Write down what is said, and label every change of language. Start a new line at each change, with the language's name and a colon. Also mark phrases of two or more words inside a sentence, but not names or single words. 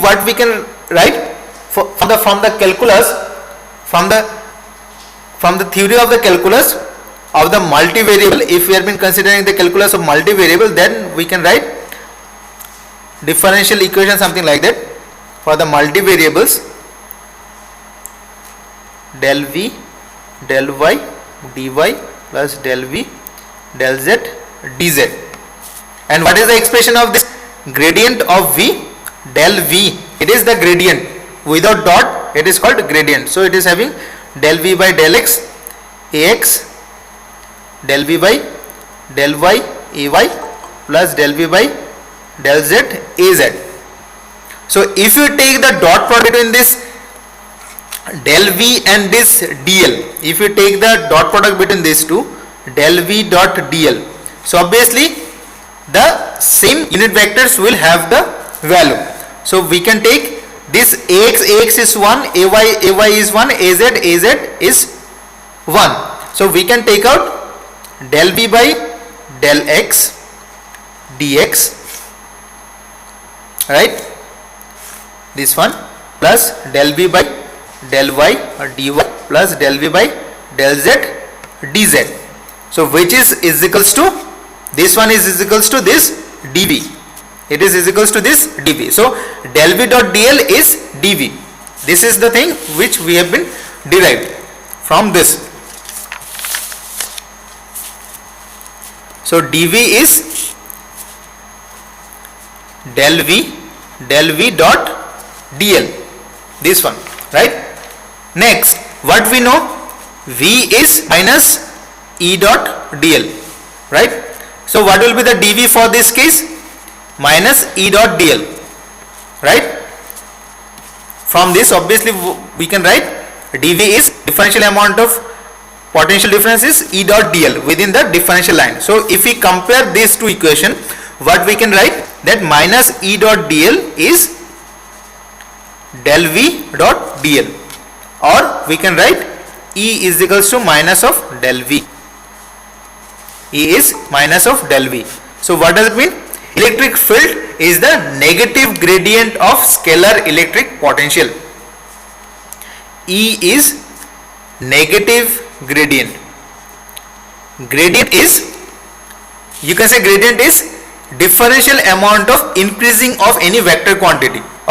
English: What we can write from the calculus, from the theory of the calculus of the multivariable. If we have been considering the calculus of multivariable, then we can write differential equation something like that. For the multivariables, del v del y dy plus del v del z dz. And what is the expression of this gradient of v? Del v, it is the gradient. Without dot it is called gradient. So it is having del v by del x ax, del v by del y ay plus del v by del z az. So if you take the dot product between this del v and this dl, if you take the dot product between these two, del v dot dl, so obviously the same unit vectors will have the value. So we can take this ax is 1, ay is 1, az is 1. So we can take out del v by del x dx, right? This one plus del v by del y or dy plus del v by del z dz. So which is equals to, this one is equals to this dv. It is equals to this dv. So del v dot dl is dv. This is the thing which we have been derived from this. So dv is del v dot dl, this one, right? Next, what we know, v is minus e dot dl, right? So what will be the dv for this case? Minus e dot dl, right? From this obviously we can write dv is differential amount of potential difference is e dot dl within the differential line. So if we compare these two equation, what we can write, that minus e dot dl is del v dot dl, or we can write E is equals to minus of del v. E is minus of del v. So what does it mean? Electric field is the negative gradient of scalar electric potential. E is negative gradient. Gradient is, you can say gradient is differential amount of increasing of any vector quantity.